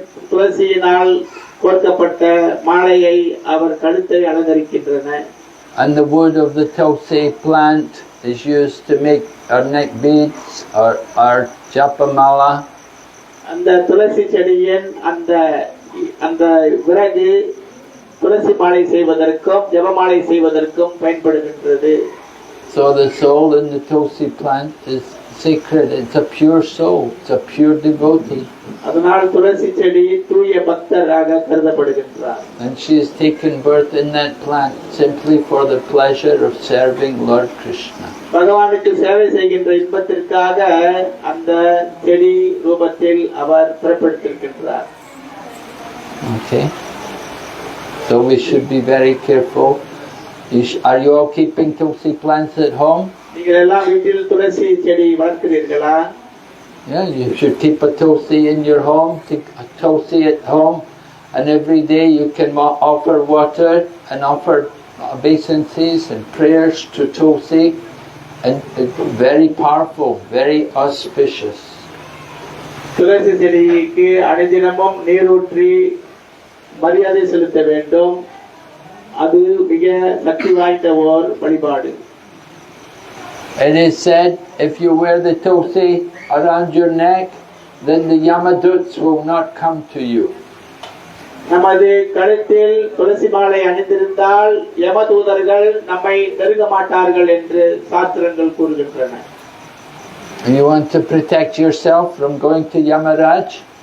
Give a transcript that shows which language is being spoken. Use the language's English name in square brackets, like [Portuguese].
[Tamil] துளசியினால் கோர்க்கப்பட்ட மாலையை அவர் கழுத்தை அலங்கரிக்கின்றன. [English] And the wood of the tulsi plant is used to make our neck beads or our japamala. [Tamil] அந்த துளசி செடியின் அந்த விறகு துளசி மாலை செய்வதற்கும் ஜபமாலை செய்வதற்கும் பயன்படுகின்றது. [English] So the soul in the tulsi plant is sacred. It's a pure soul. It's a pure devotee. [Tamil] அதனால் துளசி செடி தூய பக்தராக கருதப்படுகின்றார். [English] And she has taken birth in that plant simply for the pleasure of serving Lord Krishna. [Tamil] பகவானுக்கு சேவை செய்கின்ற இன்பத்திற்காக அந்த செடி ரூபத்தில் அவர் பிறப்பெடுத்திருக்கின்றார். [English] Okay. So we should be very careful. Are you all keeping tulsi plants at home? [Tamil] நீங்கள் எல்லாம் வீட்டில் துளசி செடி வளர்க்கிறீர்களா? [English] Yeah, you should keep a tulsi in your home, keep a tulsi at home, and every day you can offer water and offer obeisances and prayers to tulsi, and it's very powerful, very auspicious. [Tamil] துளசி செடிக்கு அனுதினமும் நீரூற்றி மரியாதை செலுத்த வேண்டும். அது மிக சக்தி வாய்ந்த ஓர் வழிபாடு. [English] It is said if you wear the tulsi around your neck, then the Yamaduts will not come to you. [Tamil] நமது கழுத்தில் துளசி மாலை அணிந்திருந்தால் யமதூதர்கள் நம்மை நெருங்க மாட்டார்கள் என்று சாஸ்திரங்கள் கூறுகின்றன. [English] You want to protect yourself from going to Yamaraj?